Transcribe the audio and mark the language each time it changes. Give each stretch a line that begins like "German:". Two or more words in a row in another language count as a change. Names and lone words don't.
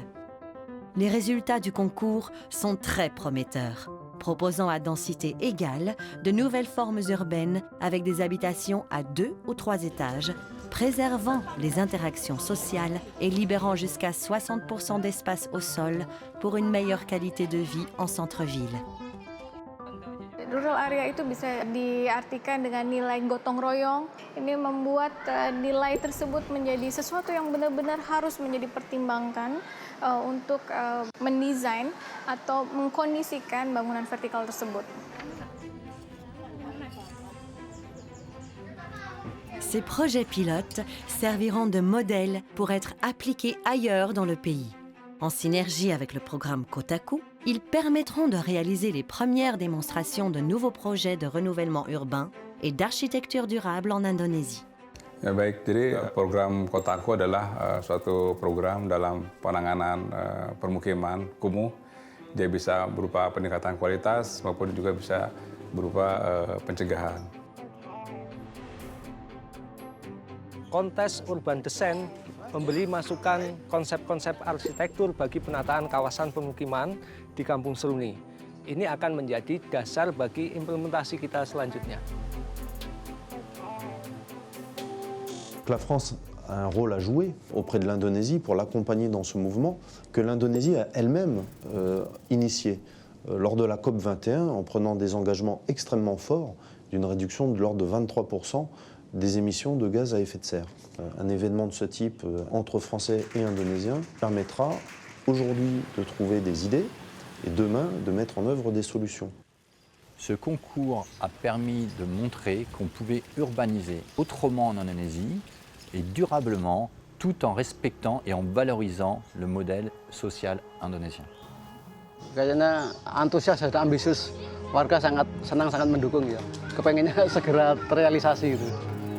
French: Les résultats du concours sont très prometteurs, proposant à densité égale de nouvelles formes urbaines avec des habitations à 2 ou 3 étages, préservant les interactions sociales et libérant jusqu'à 60% d'espace au sol pour une meilleure qualité de vie en centre-ville.
English: Rural area
Indonesian: itu bisa diartikan dengan nilai gotong royong. Ini membuat nilai tersebut menjadi sesuatu yang benar-benar harus menjadi pertimbangan untuk mendesain atau mengkondisikan bangunan vertikal tersebut.
French: Ces projets pilotes serviront de modèle pour être appliqués ailleurs dans le pays. En synergie avec le programme Kotaku, ils permettront de réaliser les premières démonstrations de nouveaux projets de renouvellement urbain et d'architecture durable en Indonésie.
Indonesian: Ya baik, jadi program Kotaku adalah suatu program dalam penanganan permukiman kumuh. Dia bisa berupa peningkatan kualitas maupun juga bisa berupa pencegahan. Kontes Urban Design memberi masukan konsep-konsep arsitektur bagi penataan kawasan pemukiman di Kampung Seruni. Ini akan menjadi dasar bagi implementasi kita selanjutnya.
French: La France a un rôle à jouer auprès de l'Indonésie pour l'accompagner dans ce mouvement que l'Indonésie a elle-même initié lors de la COP 21 en prenant des engagements extrêmement forts d'une réduction de l'ordre de 23% des émissions de gaz à effet de serre. Un événement de ce type entre Français et Indonésiens permettra aujourd'hui de trouver des idées et demain de mettre en œuvre des solutions. Ce concours a permis de montrer qu'on pouvait urbaniser autrement en Indonésie et durablement, tout en respectant et en valorisant le modèle social indonésien.
Indonesian: Kayaknya antusias dan ambisius, warga sangat senang, sangat mendukung ya. Kepengennya segera terrealisasi gitu.